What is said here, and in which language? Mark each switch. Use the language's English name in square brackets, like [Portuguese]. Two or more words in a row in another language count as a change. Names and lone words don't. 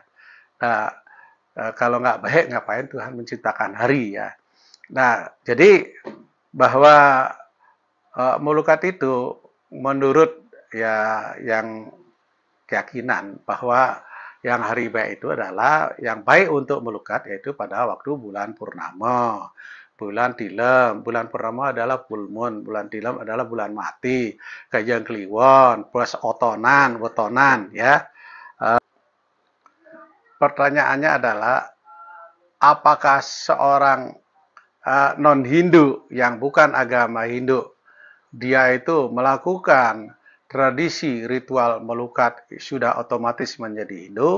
[Indonesian] Nah, kalau nggak baik, ngapain Tuhan menciptakan hari, ya. Nah, jadi bahwa melukat itu menurut ya yang keyakinan bahwa yang hari baik itu adalah yang baik untuk melukat yaitu pada waktu bulan purnama, bulan tilem. Bulan purnama adalah [English] full moon, [Indonesian] bulan tilem adalah bulan mati, kajang kliwon, plus otonan, wetonan, ya. Pertanyaannya adalah apakah seorang non-Hindu yang bukan agama Hindu dia itu melakukan tradisi ritual melukat sudah otomatis menjadi Hindu?